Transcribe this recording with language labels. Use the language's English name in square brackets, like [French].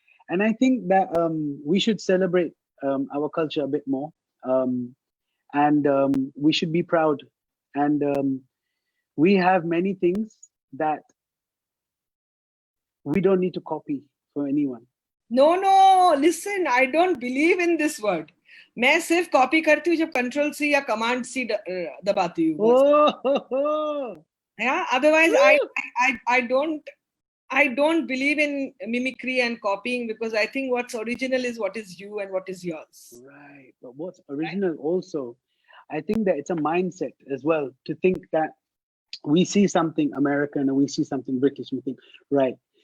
[English] And I think that we should celebrate our culture a bit more. And we should be proud. And we have many things that we don't need to copy for anyone. No, no. Listen, I don't believe in this word. [Hindi] मैं सिर्फ copy करती हूँ जब control C या command सी दबाती हूँ बस. Oh, [English] Yeah. Otherwise, woo! I don't believe in mimicry and copying because I think what's original is what is you and what is yours. Right. But what's Right? original also, I think that it's a mindset as well to think that we see something American and we see something British and we think, right.